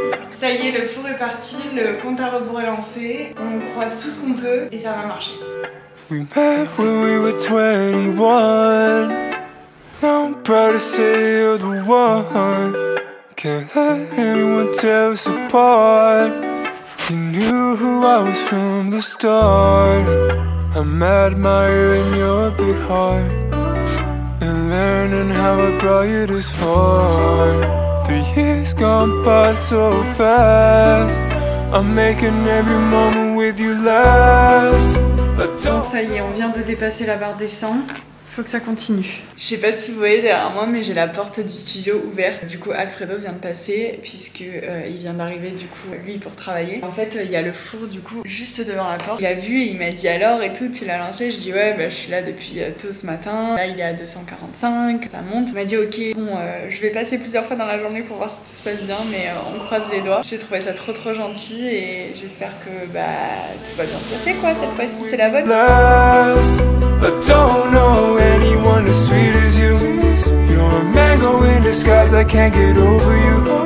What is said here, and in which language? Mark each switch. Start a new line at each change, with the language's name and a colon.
French: Ça y est, le four est parti, le compte à rebours est lancé. On croise tout ce qu'on peut et ça va marcher.
English: We met when we were 21. Now I'm proud to say you're the one. Can't let anyone tear us apart. You knew who I was from the start. I'm admiring your big heart and learning how I brought you this far. 3 years gone by so fast. I'm making every moment with you last.
French: Bon, ça y est, on vient de dépasser la barre des 100. Faut que ça continue. Je sais pas si vous voyez derrière moi, mais j'ai la porte du studio ouverte. Du coup, Alfredo vient de passer puisque il vient d'arriver du coup lui pour travailler. En fait, il y a le four du coup juste devant la porte. Il a vu et il m'a dit alors et tout, tu l'as lancé? Je dis ouais, bah je suis là depuis tôt ce matin. Là, il est à 245, ça monte. Il m'a dit ok, bon, je vais passer plusieurs fois dans la journée pour voir si tout se passe bien, mais on croise les doigts. J'ai trouvé ça trop gentil et j'espère que bah tout va bien se passer quoi. Cette fois-ci, c'est la bonne.
English: I don't know anyone as sweet as you. You're a mango in disguise, I can't get over you.